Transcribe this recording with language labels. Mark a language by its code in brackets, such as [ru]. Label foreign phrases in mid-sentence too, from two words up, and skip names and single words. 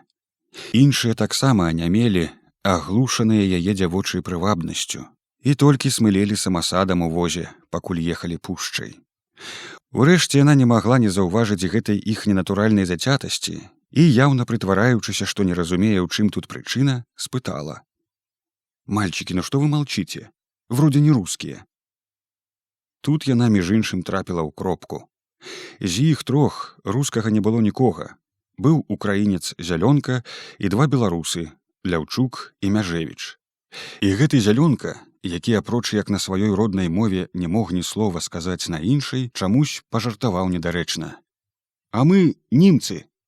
[be] Іншыя таксама анямелі, аглушаныя яе дзявочай прывабнасцю, і толькі смылелі самасадам у возе, пакуль ехалі пушчай. Урэшце яна не магла не заўважыць гэтай іх ненатуральнай зацятасці і, яўна прытвараючыся, што не разумее, у чым тут прычына, спытала: [ru] «Мальчики, ну что вы молчите? Вроде не русские». [be] Тут яна між іншым трапіла ў кропку. З іх трох рускага не было нікога. Быў украінец Зялёнка і два беларусы — Ляўчук і Мяжевіч. І гэты Зялёнка, які, апроч як на сваёй роднай мове не мог ні слова сказаць на іншай, чамусь пажартаваў недарэчна: «А мы німцы».